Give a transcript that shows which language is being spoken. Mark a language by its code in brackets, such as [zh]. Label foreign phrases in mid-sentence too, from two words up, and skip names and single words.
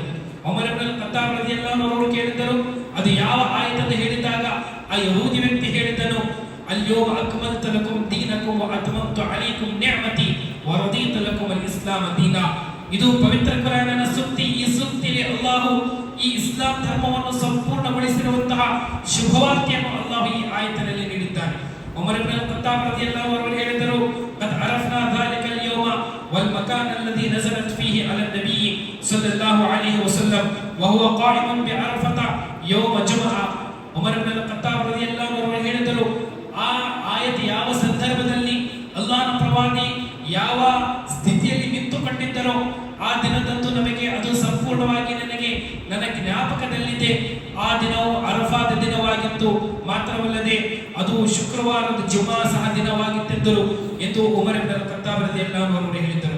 [kn] ಉಮರ್ ಇಬ್ನ್ ಅಲ್ ಖತ್ತಾಬ್ ರದಿಯಲ್ಲಾಹು ಅವರು ಕೇಳಿದರು, ಅದು ಯಾವ ಆಯತನ್ನು ಹೇಳಿದಾಗ ಆ ಯಹೂದಿ ವ್ಯಕ್ತಿ ಹೇಳಿದನು, [ar] اليوم أكملت لكم دينكم وأتممت عليكم نعمتي ورضيت لكم الإسلام دينا. [kn] ಇದು ಪವಿತ್ರ ಕುರಾನಿನ ಸೂಕ್ತಿ. ಈ ಸೂಕ್ತಿಯಲ್ಲಿ ಅಲ್ಲಾಹು ಈ ಇಸ್ಲಾಂ ಧರ್ಮವನ್ನು ಸಂಪೂರ್ಣಗೊಳಿಸಿರುವಂತಹ ಶುಭವಾರ್ತೆಯನ್ನು ಅಲ್ಲಾಹು ಈ ಆಯತಿನಲ್ಲಿ ನೀಡಿದ್ದಾನೆ. ಉಮರ್ ಇಬ್ನ್ ಅಲ್ ಖತ್ತಾಬ್ ರದಿಯಲ್ಲಾಹು ಅವರು ಹೇಳಿದರು, [ar] قد عرفنا ذلك اليوم والمكان الذي نزلت فيه على النبي صلى الله عليه وسلم وهو قائم بعرفة يوم جمعة. [kn] ಉಮರ್ ಇಬ್ನ್ ಅಲ್ ಖತ್ತಾಬ್ ರದಿಯಲ್ಲಾಹು ಅವರು ಹೇಳಿದರು, ಆ ಆಯತ್ ಯಾವ ಸಂದರ್ಭದಲ್ಲಿ ಅಲ್ಲಾಹನ ಪ್ರವಾದಿ ಯಾವ ಸ್ಥಿತಿಯಲ್ಲಿ ನಿಂತುಕೊಂಡಿದ್ದರೋ ಆ ದಿನದಂದು ನಮಗೆ ಅದು ಸಂಪೂರ್ಣವಾಗಿ ನನ್ನ ಜ್ಞಾಪಕದಲ್ಲಿದೆ. ಆ ದಿನವು ಅರಫಾದ ದಿನವಾಗಿತ್ತು, ಮಾತ್ರವಲ್ಲದೆ ಅದು ಶುಕ್ರವಾರದ ಜುಮಾ ಸಹ ದಿನವಾಗಿತ್ತೆಂದರು ಎಂದು ಉಮರ್ ಇಬ್ನ್ ಅಲ್ ಖತ್ತಾಬ್ ರದಿಯಲ್ಲಾಹು ಅವರು ಹೇಳಿದರು.